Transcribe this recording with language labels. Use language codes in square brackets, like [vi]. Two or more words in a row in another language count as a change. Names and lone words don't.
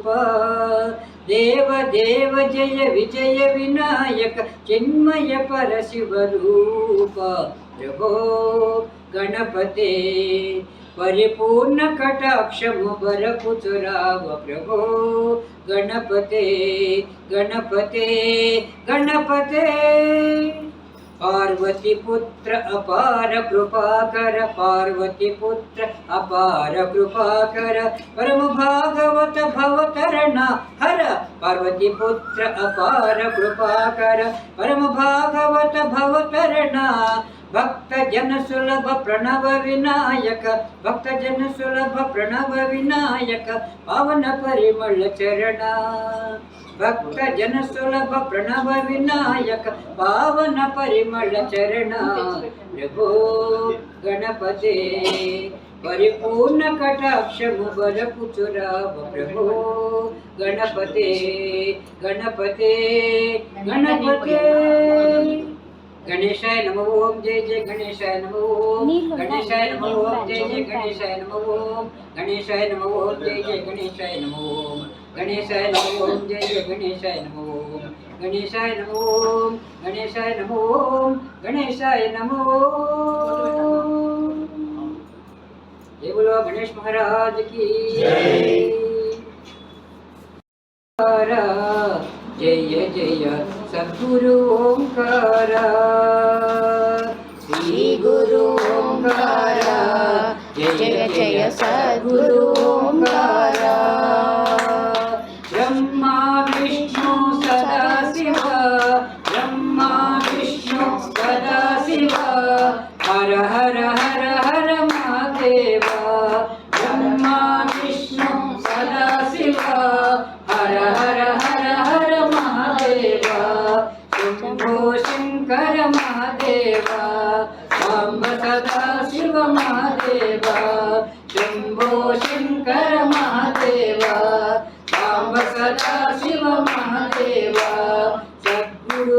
[te] దేవ దేవ జయ విజయ వినాయక చిన్మయ పరశివ రూప ప్రభో గణపతే పరిపూర్ణ కటాక్షము బరపుచురావ ప్రభో గణపతే గణపతే గణపతే పార్వతీ పుత్ర అపార కృపాకర పార్వతీ పుత్ర అపార కృపాకర పరమ భాగవత భవతరణా హర పార్వతీ పుత్ర అపార కృపాకర పరమ భాగవత భవతరణా భక్త జన సులభ ప్రణవ వినాయక భక్త జన సులభ ప్రణవ వినాయక పావన పరిమళ చరణా భక్త జన సులభ ప్రణవ వినాయక పావన పరిమళ చరణా ప్రభో గణపతే పరిపూర్ణ కటాక్షము బరపుచురావ ప్రభో గణపతే గణపతే గణపతే [sa] गणेशाय नमो ओम जय जय गणेशाय नमो ओम गणेशाय नमो ओम जय जय गणेशाय नमो ओम गणेशाय नमो ओम जय जय गणेशाय नमो ओम गणेशाय नमो ओम जय जय गणेशाय नमो ओम गणेशाय नमो ओम गणेशाय नमो ओम गणेशाय नमो [hi] जय बोलो गणेश महाराज की जय जय सद्गुरु ओंकार श्री गुरु ओंकार जय जय सद्गुरु ओंकार [sa] ब्रह्मा विष्णु सदाशिव ब्रह्मा विष्णु सदाशिव हर हर हर हर महादेव ब्रह्मा विष्णु सदाशिव हर हर हर हर महादेव शंभो शंकर महादेव सांब सदाशिव महादेव शंभो शंकर महादेव सांब सदाशिव महादेव सद्गुरु